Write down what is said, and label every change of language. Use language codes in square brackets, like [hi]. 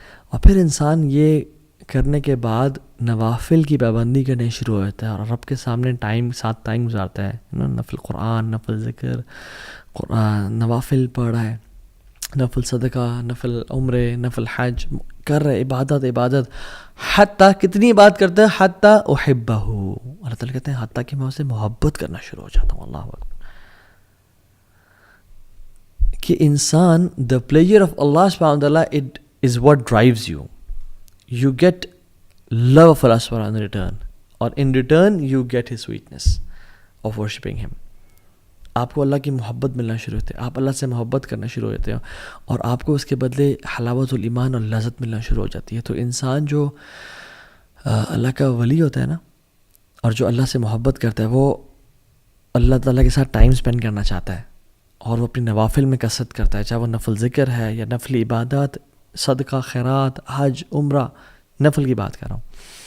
[ur] اور پھر انسان یہ کرنے کے بعد نوافل کی پابندی کرنے شروع ہوتا ہے اور رب کے سامنے ساتھ ٹائم گزارتا ہے, نفل قرآن, نفل ذکر, قرآن نوافل پڑھ رہا ہے, نفل صدقہ, نفل عمرے, نفل حج کر رہے, عبادت. حتیٰ کتنی بات کرتے ہیں, حتیٰ احبہ, اللہ تعالیٰ کہتے ہیں حتیٰ کہ میں اسے محبت کرنا شروع ہو جاتا ہوں. اللہ اکبر. کہ انسان [en] the pleasure of Allah subhanahu wa ta'ala, it is what drives you. You get love of Allah subhanahu wa ta'ala in return, or in return you get his sweetness of worshipping him. [ur] آپ کو اللہ کی محبت ملنا شروع ہوتے ہیں, آپ اللہ سے محبت کرنا شروع ہوتے ہیں, اور آپ کو اس کے بدلے حلاوت الایمان اور لذت ملنا شروع ہو جاتی ہے. تو انسان جو اللہ کا ولی ہوتا ہے نا, اور جو اللہ سے محبت کرتا ہے, وہ اللہ تعالیٰ کے ساتھ ٹائم اسپینڈ کرنا چاہتا ہے, اور وہ اپنی نوافل میں کثرت کرتا ہے, چاہے وہ نفل ذکر ہے یا نفل عبادات, صدقہ, خیرات, حج, عمرہ, نفل کی بات کر رہا ہوں.